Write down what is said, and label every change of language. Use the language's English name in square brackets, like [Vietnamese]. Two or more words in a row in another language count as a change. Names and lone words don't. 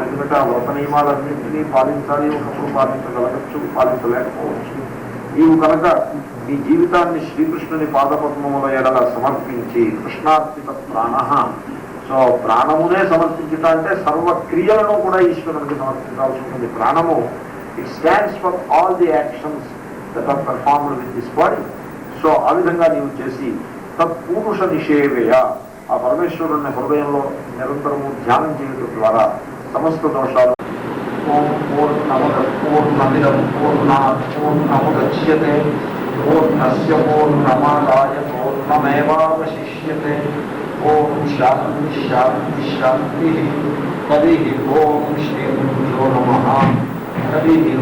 [Telugu] ఎందుకంటే ఆ వ్రత నియమాలన్నింటినీ పాలించాలి, ఒకప్పుడు పాలించగలగచ్చు, పాలించలేకపోవచ్చు. నీవు కనుక నీ జీవితాన్ని శ్రీకృష్ణుని పాదపద్మముల ఎడల సమర్పించి కృష్ణార్పిత ప్రాణ, సో ప్రాణమునే సమర్పించుట అంటే సర్వక్రియలను కూడా ఈశ్వరునికి సమర్పించాల్సి ఉంటుంది. [English] ప్రాణము it stands for all the actions that are performed with this body. [Telugu] సో ఆ విధంగా నీవు చేసి [Sanskrit] తత్పురుష నిషేవేయ, [Telugu] ఆ పరమేశ్వరుని హృదయంలో నిరంతరము ధ్యానం చేయడం ద్వారా సమస్త దోషాలు. [Sanskrit] ఓం పూర్ణమద పూర్ణమిదం పూర్ణాత్ పూర్ణముదచ్యతే పూర్ణస్య పూర్ణమాదాయ పూర్ణమేవావశిష్యతే. ఓం శాంతి శాంతి శాంతి. హరి ఓం శ్రీ గురుభ్యో నమః. హరి